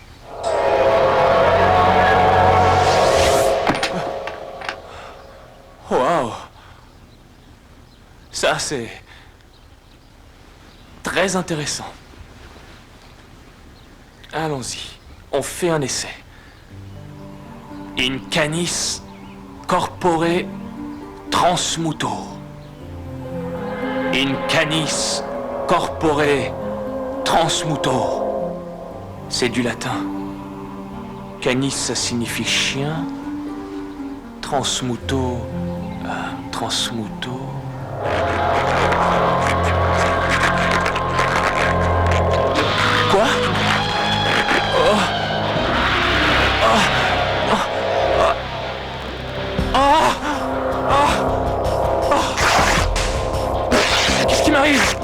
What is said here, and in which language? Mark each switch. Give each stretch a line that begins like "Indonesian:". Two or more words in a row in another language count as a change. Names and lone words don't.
French: Waouh! Ça, c'est très intéressant. Allons-y. On fait un essai.
Latin: In canis corpore transmuto. In canis corpore transmuto.
French: C'est du latin. Canis, ça signifie chien.
Latin: Transmuto. Transmuto.
French: Quoi? Qu'est-ce qui m'arrive?